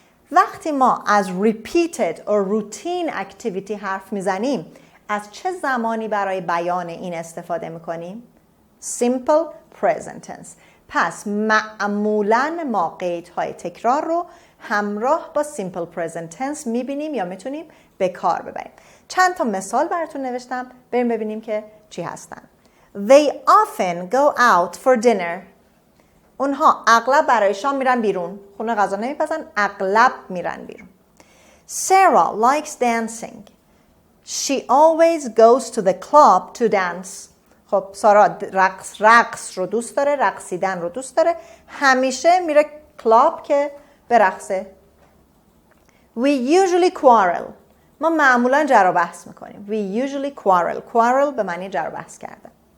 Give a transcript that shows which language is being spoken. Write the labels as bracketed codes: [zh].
[fa] وقتی ما از repeated or routine activity حرف میزنیم از چه زمانی برای بیان این استفاده میکنیم؟ Simple present tense. پس معمولاً ما قیدهای تکرار رو همراه با simple present tense میبینیم یا میتونیم به کار ببریم. چند تا مثال براتون نوشتم، بریم ببینیم که چی هستن. [en] They often go out for dinner. [fa] اونها اغلب برای شام میرن بیرون. خونه غذا نمیپزن، اغلب میرن بیرون. [en] Sarah likes dancing. She always goes to the club to dance. [fa] خب سارا رقص رو دوست داره، رقصیدن رو دوست داره، همیشه میره کلاب که برقصه. [en] We usually quarrel. [fa] ما معمولا جر و بحث میکنیم. [en] We usually quarrel [fa] به معنی جر و بحث کردن.